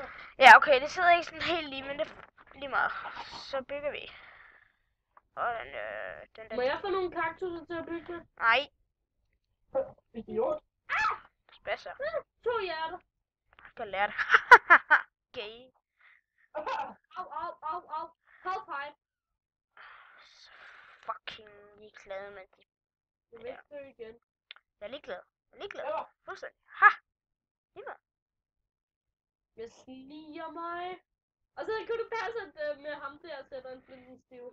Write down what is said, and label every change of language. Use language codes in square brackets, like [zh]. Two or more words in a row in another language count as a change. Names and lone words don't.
[da] Ja, okay, det sidder ikke sådan helt lige, men det er lige meget. Så bygger vi. Og den der... Må jeg få nogle kaktusser til at bygge med? Nej, Idiot. spasser. 2 hjerter. Jeg kan lære det. Gay. Ah, Au, au, au, au. [en] High five. [da] Fucking ligeglad med de... Jeg vil ikke dø igen. Jeg er ligeglad. Jeg er ligeglad. Ja. Fuldstændig. Ha! Lige Jeg sliger mig. Og så kunne du passe, at med ham der sætter en flintenstiv.